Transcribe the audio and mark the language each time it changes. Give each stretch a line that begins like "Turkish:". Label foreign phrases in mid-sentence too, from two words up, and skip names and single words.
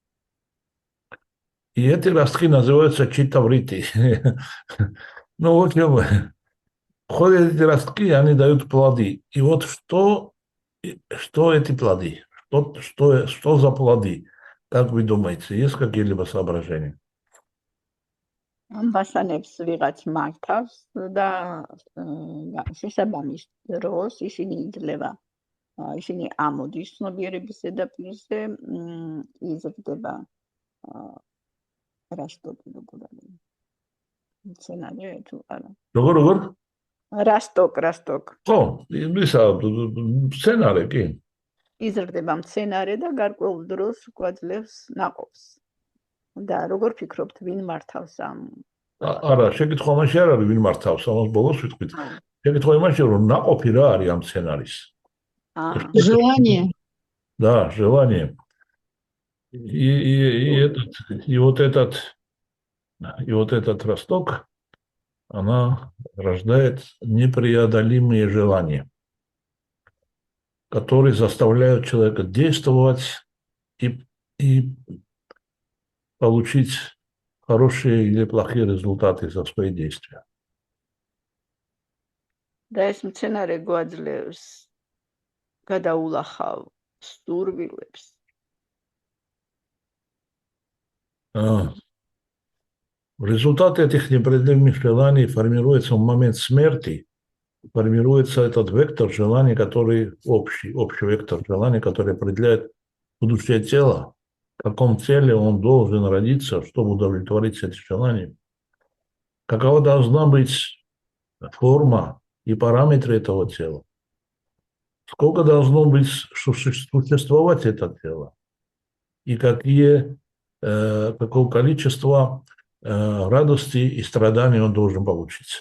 Russian: И эти ростки называются читаврити. Ну, в общем, входят эти ростки, они дают плоды. И вот что эти плоды? Что за плоды? Как вы думаете, есть какие-либо соображения?
Georgian: ვასანებს ვიღაც მართავს და შესაბამის დროს ისინი იძლევა ისინი ამოდის ცნობიერების ზედაპირზე იზრდება რასტოკი როგორ არის მცენარე თუ არა როგორ? რასტოკ ხო, ისა მცენარე კი. იზრდება მცენარე და გარკვეულ დროს გვაძლევს ნაყოფს. და როგორ ფიქრობთ, ვინ მართავს ამ? არა, შეკითხვა მაშინ არ არის ვინ მართავს, ამას ბოლოს ვიტყვით. შეკითხვა იმაში, რომ наყოფი რა არის ამ სცენარის?
Russian: Желание. Да, желание. И вот этот росток, она рождает непреодолимые желания, которые заставляют человека действовать и получить хорошие или плохие результаты за свои действия.
Georgian: და ეს მცენარე გვაძლევს გადაულახავ სტურვილებს.
Russian: В результате этих непреодолимых желаний формируется в момент смерти, формируется этот вектор желаний, который общий вектор желаний, который определяет в душе тело, в каком теле он должен родиться, чтобы удовлетворить эти желания, какова должна быть форма и параметры этого тела, сколько должно быть существовать это тело, и какое количество радости и страданий он должен получить.